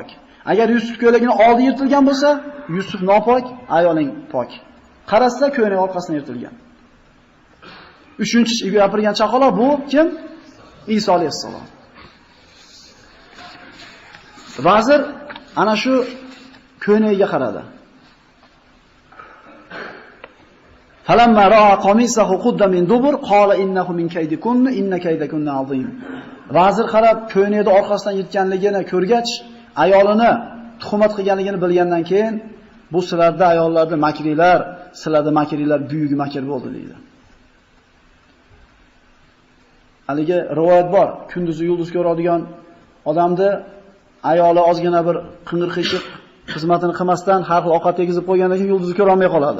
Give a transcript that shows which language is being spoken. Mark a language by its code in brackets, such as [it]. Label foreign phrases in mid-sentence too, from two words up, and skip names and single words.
[uz] Agar Yusuf ko'ylagining oldi yirtilgan bo'lsa, Yusuf nopok, ayoling pok. Qarasa ko'ylagi orqasidan yirtilgan. Uchinchi gapirgan chaqaloq bu kim? Iso alayhissalom. Vazir ana shu ko'ylagiga qaradi. [ar] فلما رأى قميصه قد من دبر قال إنه من كيدكن إن كيدكن عظيم. [uz] Vazir qarab ko'ynakni orqasidan yirtganligini ko'rgach, ayolini tuhmat qilganligini bilgandan keyin bu sizlarda ayollarda makrilar, sizlarda makrilar buyuk makr bo'ldi deydi. Haliga rivoyat bor, kunduzi yulduz ko'radigan odamni ayoli ozgina bir qing'ir-qiyshiq xizmatini qilmasdan har xil ovqat tegizib qo'ygandan keyin yulduzni ko'ra olmay qoladi.